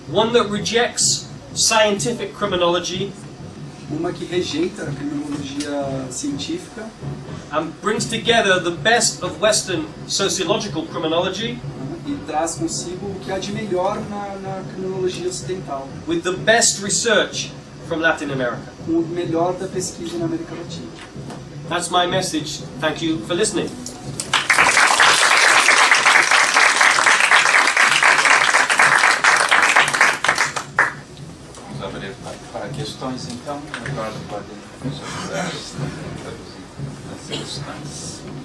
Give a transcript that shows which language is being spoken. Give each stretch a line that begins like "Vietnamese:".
English: One that rejects scientific criminology
Portuguese: uma que rejeita a criminologia científica
English: and brings together the best of Western sociological criminology
Portuguese: e traz consigo o que há de melhor na criminologia ocidental,
English: with the best research from Latin America.
Portuguese: com o melhor da pesquisa na América Latina.
English: That's my message. Thank you for listening.
Portuguese: Vamos abrir para questões, então. O Eduardo pode traduzir as questões.